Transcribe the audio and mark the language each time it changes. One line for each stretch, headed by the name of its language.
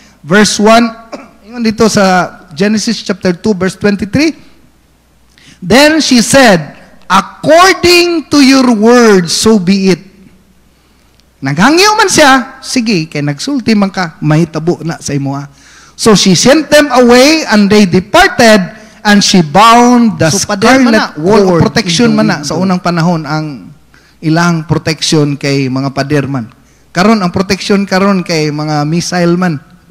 English: Verse 1,
Cebuano: ingon dito sa
English: Genesis chapter 2, verse 23, then she said, according to your word, so be it.
Cebuano: Naghangyo man siya, sige, kay nagsulti man ka, mahitabo na sa imo.
English: So she sent them away, and they departed, and she bound the scarlet wall.
Cebuano: Protection man na sa unang panahon ang ilang protection kay mga pader man. Karon ang protection karon kay mga missile man.